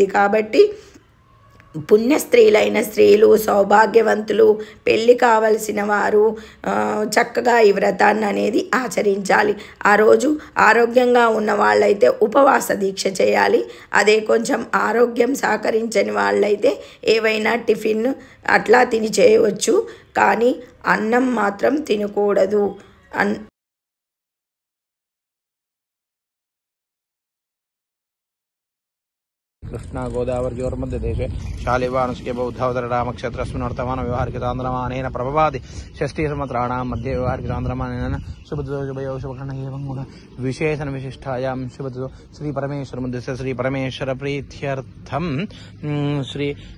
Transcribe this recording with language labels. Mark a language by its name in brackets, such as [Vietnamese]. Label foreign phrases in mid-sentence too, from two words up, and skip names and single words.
[Telugu] కాబట్టి పుణ్య స్త్రీలైన స్త్రీలు, సౌభాగ్యవంతులు, పెళ్ళి కావలసిన వారు చక్కగా ఈ వ్రతాన్ని అనేది ఆచరించాలి. ఆ రోజు ఆరోగ్యంగా ఉన్న వాళ్ళైతే ఉపవాస దీక్ష చేయాలి. అదే కొంచెం ఆరోగ్యం సహకరించని వాళ్ళైతే ఏవైనా టిఫిన్ అట్లా తిని చేయవచ్చు, కానీ అన్నం మాత్రం తినకూడదు. [Sanskrit] कृष्णा गोदावरी देशे शालिवानुष्के बौद्धावतररामक्षेत्रस्मिन् वर्तमान व्यवहारिकचान्द्रमानेन प्रभवादि षष्ठीसंवत्सराणां मध्ये व्यवहारिकचान्द्रमानेन शुभदो शुभकर्ण एवं गुण विशेषण विशिष्टायां शुभदो श्री परमेश्वर मध्यस्य श्री परमेश्वर प्रीत्यर्थं श्री